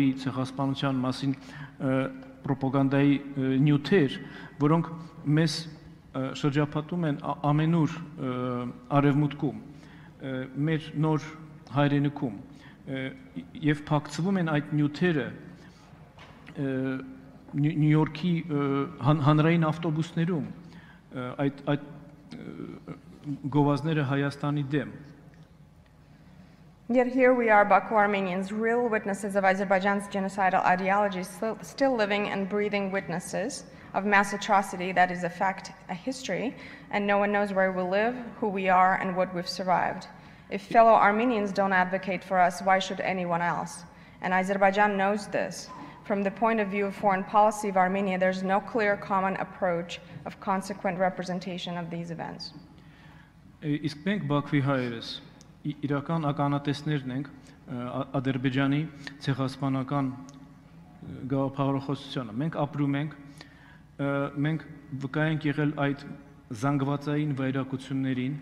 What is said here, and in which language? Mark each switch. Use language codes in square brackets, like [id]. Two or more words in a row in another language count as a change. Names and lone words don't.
[hy] ցեղասպանության մասին ռոպագանդայի նյութեր, որոնք մեզ շրջապատում են ամենուր արևմուտքում, մեր նոր հայրենիքում եւ փակցվում են այդ նյութերը Նյու Յորքի հանրային ավտոբուսներում, այդ գովազները Հայաստանի դեմ. [en] Yet here we are, Baku Armenians, real witnesses of Azerbaijan's genocidal ideology, still living and breathing witnesses of mass atrocity that is a fact, a history, and no one knows where we live, who we are, and what we've survived. If fellow Armenians don't advocate for us, why should anyone else? And Azerbaijan knows this. From the point of view of foreign policy of Armenia, there's no clear common approach of consequent representation of these events. [hy] Իսկ մենք Բաքվի հայերս իրական ականատեսներն ենք Ադրբեջանի ցեղասպանական գաղափարախոսությանը։ Մենք ապրում ենք, մենք վկա ենք եղել այդ զանգվածային վայրակություններին,